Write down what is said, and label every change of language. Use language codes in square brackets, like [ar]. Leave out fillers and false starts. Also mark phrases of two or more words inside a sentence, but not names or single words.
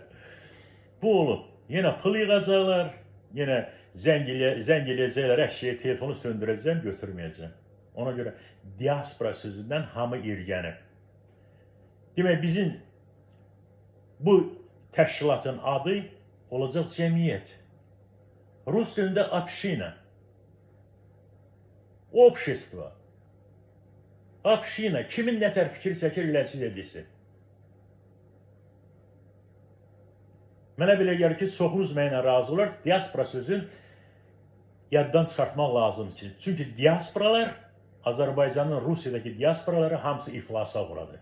[az] Bu olub, yenə pıl yığacaqlar, yenə zəng eləyəcəklər, əşyəyə telefonu söndürəcəm, götürməyəcəm. Ona görə diaspora sözündən hamı irgənib. Demək, bizim bu təşkilatın adı olacaq cəmiyyət. [ru] Rus dilində община. Общество. Община. [az] Kimin nətər fikir çəkir, eləçil edirsin. Mənə belə gəlir ki, çoxunuz mənə razı olar, diaspora sözün yaddan çıxartmaq lazımdır. Çünki diasporalar, Azərbaycanın Rusiyadakı diasporaları hamısı iflasa uğradı.